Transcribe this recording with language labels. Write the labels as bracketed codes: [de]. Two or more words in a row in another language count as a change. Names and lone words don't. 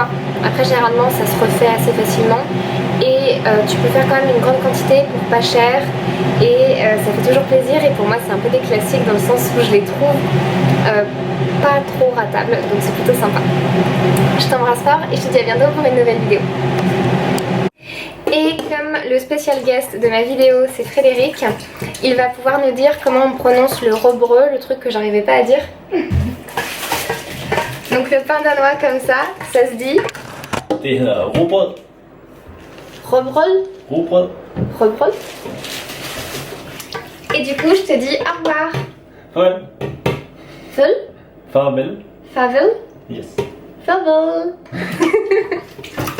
[fr] Après, généralement, ça se refait assez facilement. Et tu peux faire quand même une grande quantité pour pas cher. Et ça fait toujours plaisir. Et pour moi, c'est un peu des classiques dans le sens où je les trouve pas trop ratables. Donc c'est plutôt sympa. Je t'embrasse fort et je te dis à bientôt pour une nouvelle vidéo. Et comme le special guest de ma vidéo c'est Frédéric, il va pouvoir nous dire comment on prononce le robreux, le truc que j'arrivais pas à dire. Donc le pain danois comme ça se dit... [da] Det hedder rugbrød. Robrød. Rugbrød. Robrød. [fr] Et du coup je te dis au revoir. [da] Farvel. Farvel. Farvel. Farvel. Yes. Farvel.